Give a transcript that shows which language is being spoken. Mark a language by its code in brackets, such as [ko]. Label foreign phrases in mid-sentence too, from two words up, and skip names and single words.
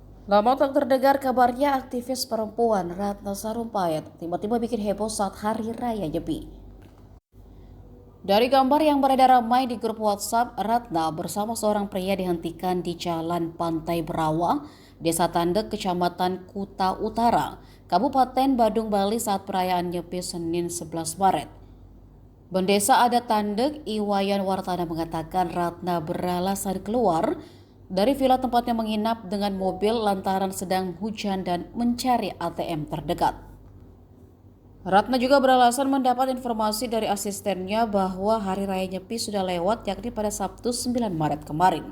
[id] Lama tak terdengar kabarnya aktivis perempuan Ratna Sarumpayat tiba-tiba bikin heboh saat Hari Raya Nyepi. Dari gambar yang beredar ramai di grup WhatsApp, Ratna bersama seorang pria dihentikan di Jalan Pantai Berawa, Desa Tandek, Kecamatan Kuta Utara, Kabupaten Badung, Bali saat perayaan Nyepi Senin 11 Maret. Bendesa adat Tandek, Iwayan Wartana mengatakan Ratna beralasan keluar dari villa tempatnya menginap dengan mobil lantaran sedang hujan dan mencari ATM terdekat. Ratna juga beralasan mendapat informasi dari asistennya bahwa Hari Raya Nyepi sudah lewat, yakni pada Sabtu 9 Maret kemarin.